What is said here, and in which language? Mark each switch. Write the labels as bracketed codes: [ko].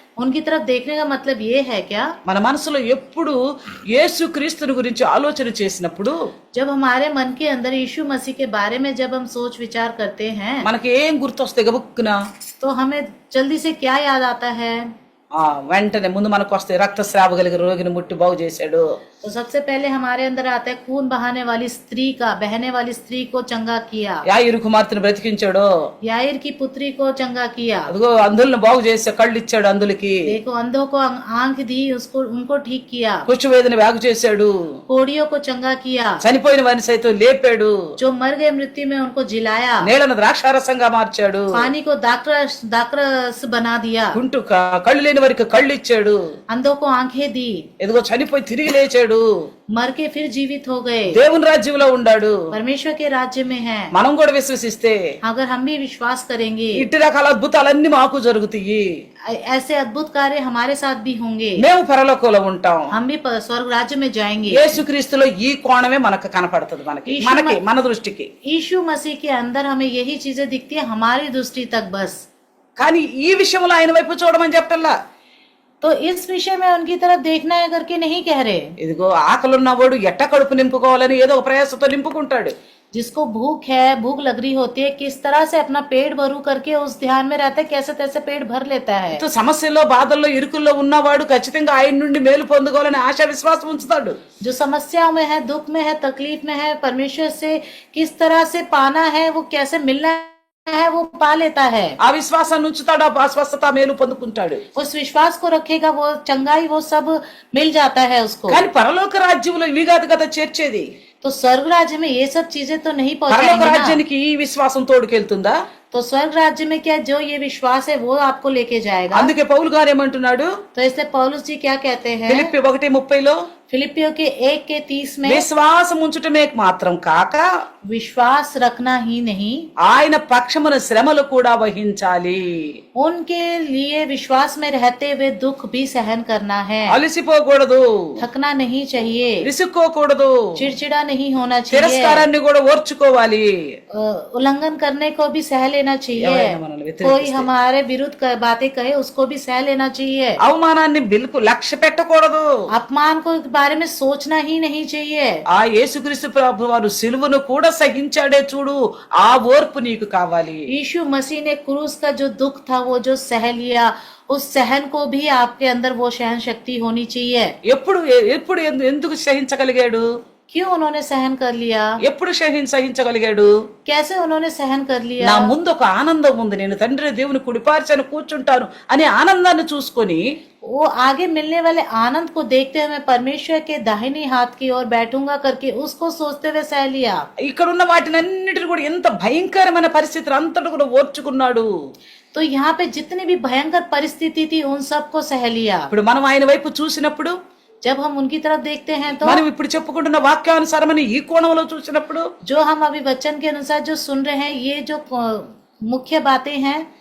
[hi] उनकी तरफ देखने का मतलब ये है क्या? [te] మన మనసులో ఎప్పుడు యేసు క్రీస్తుని గురించి ఆలోచన చేసినప్పుడు, [hi] जब हमारे मन के अंदर यीशु मसीह के बारे में जब हम सोच विचार करते हैं [te] మనకి ఏం గుర్తొస్తాయి గబుక్కున? [hi] तो हमें जल्दी से क्या याद आता है? [te] వెంటనే ముందు మనకు వస్తే రక్తస్రావ కలిగిన రోగిని ముట్టి బాగు చేశాడు. [hi] तो सबसे पहले हमारे अंदर आता है खून बहने वाली स्त्री को चंगा किया, [te] యాయిరు కుమార్తెను బ్రతికించాడు, [hi] याईर की पुत्री को चंगा किया, [te] అదిగో అంధులను బాగు చేసి కళ్ళు ఇచ్చాడు అందులకి, [hi] देखो अंधों को आंख दी, उनको ठीक किया, [te] కుష్టు వేదన బాగు చేశాడు, [hi] कोड़ियों को चंगा किया, [te] చనిపోయిన వారిని సైతం లేపాడు, [hi] जो मर गए मृत्यु में उनको जिलाया, [te] నీళ్లను ద్రాక్షారసంగా మార్చాడు, [hi] पानी को दाक्रस बना दिया, [te] కుంటు కళ్ళు లేని వారికి కళ్ళు ఇచ్చాడు, [hi] अंधों को आंखें दी, [te] ఎదుగో చనిపోయి తిరిగి లేచాడు, [hi] मर के फिर जीवित हो गए, [te] దేవుని రాజ్యంలో ఉండాడు. [hi] परमेश्वर के राज्य में है। [te] మనం కూడా విశ్వసిస్తే [hi] अगर हम भी विश्वास करेंगे [te] ఇట్టి రకాల అద్భుతాలన్నీ మాకు జరుగుతాయి. [hi] ऐसे अद्भुत कार्य हमारे साथ भी होंगे, [te] మేము పరలోకంలో ఉంటాం. [hi] हम भी स्वर्ग राज्य में जाएंगे। [te] యేసుక్రీస్తులో ఈ కోణమే మనకు కనపడుతుంది, మన దృష్టికి. [hi] यीशु मसीह के अंदर हमें यही चीजें दिखती है हमारी दृष्टि तक बस। [te] కానీ ఈ విషయంలో ఆయన వైపు చూడమని చెప్పటల్లా. [hi] तो इस विषय में उनकी तरफ देखना है करके नहीं कह रहे। [te] ఇదిగో ఆకలున్నవాడు ఎట్ట కడుపు నింపుకోవాలని ఏదో ఒక ప్రయాసతో నింపుకుంటాడు. [hi] जिसको भूख लग रही होती है, किस तरह से अपना पेट भरू करके उस ध्यान में रहता है, कैसे तैसे पेट भर लेता है। [te] तो సమస్యల్లో బాధల్లో ఇరుకుల్లో ఉన్నవాడు ఖచ్చితంగా ఆయన నుండి మేలు పొందుకోవాలని ఆశ విశ్వాసం ఉంచుతాడు. [hi] जो समस्या में है, दुख में है, तकलीफ में है, परमेश्वर से किस तरह से पाना है, वो कैसे मिलना है वो पा लेता है। [te] ఆ విశ్వాసాన్ని ఉంచుతాడు, ఆ స్వస్థత మేలు పొందుకుంటాడు. [hi] उस विश्वास को रखेगा, वो चंगाई वो सब मिल जाता है उसको। [te] కానీ పరలోక రాజ్యంలో ఇవి కాదు కదా చేర్చేది. [hi] तो स्वर्ग राज्य में ये सब चीजें तो नहीं [te] పరలోక [hi] पहुंचाएंगे ना। [te] రాజ్యానికి ఈ విశ్వాసం తోడుకెళ్తుందా? [hi] तो स्वर्ग राज्य में क्या जो ये विश्वास है वो आपको लेके जाएगा। [te] అందుకే పౌలు గారు ఏమంటున్నాడు? [hi] तो इसलिए पौलुस जी क्या कहते हैं [te] ఫిలిప్పీ 1:30లో, [hi] फिलिपियों के 1:30 में, [te] విశ్వాసం ఉంచుటమే మాత్రం కాక [hi] विश्वास रखना ही नहीं, [te] ఆయన పక్షమున శ్రమలు కూడా వహించాలి. [hi] उनके लिए विश्वास में रहते हुए दुख भी सहन करना है। [te] అలసిపోకూడదు, [hi] थकना नहीं चाहिए, [te] విసుక్కోకూడదు, [hi] चिड़चिड़ा नहीं होना चाहिए, [te] తిరస్కారాన్ని కూడా ఓర్చుకోవాలి. [hi] उल्लंघन करने को भी सह लेना लेना चाहिए। [te] ఎవరైనా మనల్ని వ్యతిరేకిస్తే, [hi] कोई हमारे विरुद्ध बातें कहे उसको भी सह लेना चाहिए। [te] అవమానాన్ని బిల్కుల్ లక్ష్య పెట్టకూడదు. [hi] अपमान को के बारे में सोचना ही नहीं चाहिए। [te] ఆ యేసుక్రీస్తు ప్రభు వారు సిలువను కూడా సహించాడే చూడు, ఆ ఓర్పు నీకు కావాలి. [hi] यीशु मसीह ने क्रूस का जो दुख था वो जो सह लिया, उस सहन को भी आपके अंदर वो सहन शक्ति होनी चाहिए। [te] ఎప్పుడు ఎప్పుడు ఎందుకు సహించగలిగాడు? [hi] क्यों उन्होंने सहन कर लिया? [te] ఎప్పుడు సహించగలిగాడు? [hi] कैसे उन्होंने सहन कर [te] నా [hi] लिया? [te] ముందు ఒక ఆనందం ఉంది, నేను తండ్రి దేవుని కుడిపార్చాను కూర్చుంటాను అనే ఆనందాన్ని చూసుకొని [hi] वो आगे मिलने वाले आनंद को देखते हुए मैं परमेश्वर के दाहिनी हाथ की ओर बैठूंगा करके उसको सोचते हुए सह लिया। [te] ఇక్కడున్న వాటినన్నిటిని కూడా ఎంత భయంకరమైన పరిస్థితులు అంతటి కూడా ఓర్చుకున్నాడు. [hi] तो यहाँ पे जितनी भी भयंकर परिस्थिति थी उन सबको सह लिया। [te] ఇప్పుడు మనం ఆయన వైపు చూసినప్పుడు, [hi] जब हम उनकी तरफ देखते हैं तो [te] మనం ఇప్పుడు చెప్పుకుంటున్న వాక్యానుసారమైన ఈ కోణంలో చూసినప్పుడు, [hi] जो हम अभी वचन के अनुसार जो सुन रहे हैं, ये जो मुख्य बातें हैं,